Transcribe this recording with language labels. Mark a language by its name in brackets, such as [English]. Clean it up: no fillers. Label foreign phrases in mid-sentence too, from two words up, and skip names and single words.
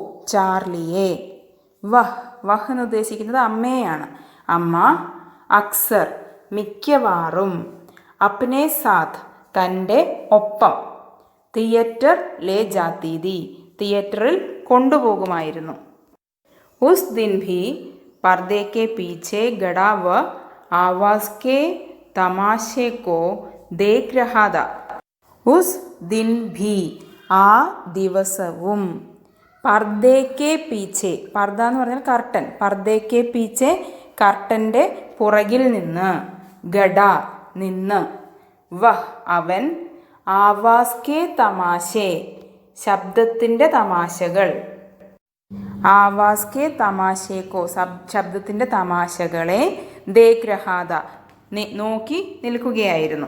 [Malayalam] ചാർലിക്കോ ചാർലിയെ, വഹ് വഹ് എന്ന് ഉദ്ദേശിക്കുന്നത് അമ്മയെയാണ്. അമ്മ അക്സർ മിക്കവാറും, [Hindi] अपने साथ [Malayalam] തൻ്റെ ഒപ്പം, [Hindi] थियेटर ले जाती थी [Malayalam] തിയേറ്ററിൽ കൊണ്ടുപോകുമായിരുന്നു. [Hindi] उस दिन भी पर्दे के पीछे गड़ा व आवाज़ के तमाशे को देख रहा था. उस दिन भी [Malayalam] ആ ദിവസവും [Hindi] पर्दे के पीछे, [Malayalam] പർദ എന്ന് പറഞ്ഞാൽ കർട്ടൻ, [Hindi] पर्दे के पीछे [Malayalam] കർട്ടൻ്റെ പുറകിൽ നിന്ന്, ഗഡ നിന്ന്, വഹ് അവൻ, [Hindi] आवाज़ के तमाशे [Malayalam] ശബ്ദത്തിൻ്റെ തമാശകൾ, [Hindi] आवाज़ के तमाशे को [Malayalam] ശബ്ദത്തിൻ്റെ തമാശകളെ, [Hindi] देख रहा था [Malayalam] നോക്കി നിൽക്കുകയായിരുന്നു.